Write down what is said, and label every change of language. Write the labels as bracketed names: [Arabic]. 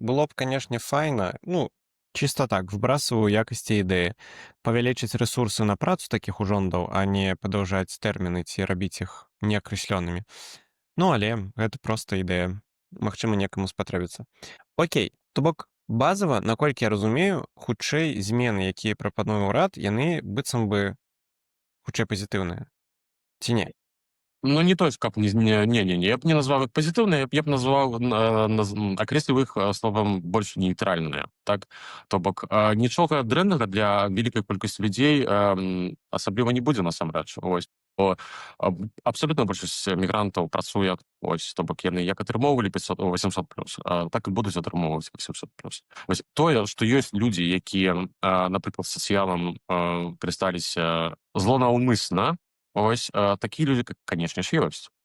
[Belarusian] Было б, канешне, файна, ну, [Russian] чисто так, вбрасываю [Belarusian] якасці ідэі, павялічыць рэсурсы на працу такіх ужондаў, а не падаўжаць тэрміны ці рабіць іх неакрэслёнымі. Ну, але гэта проста ідэя. Магчыма, некаму спатрэбіцца. Окей, то бок базава, наколькі я разумею, хутчэй змены, якія прапануе ўрад, яны быццам бы хутчэй пазітыўныя. Ці не? [Russian] Ну, не то, как не, я бы не назвал их позитивные, я бы назвал, окреслил их словом больше нейтральные. [Belarusian] Так, то бок нічога дрэннага для вялікай колькасці людзей асабліва не будзе насамрэч. Ось. Бо абсолютна большасць мігрантаў працуе, ось, то бок яны як атрымоўвалі 800+, так і будуць атрымоўваць 800+. Вось тое, што ёсць людзі, якія, напрыклад, сацыялам карысталіся злонаўмысна, ось такія людзі, канешне ж, ёсць.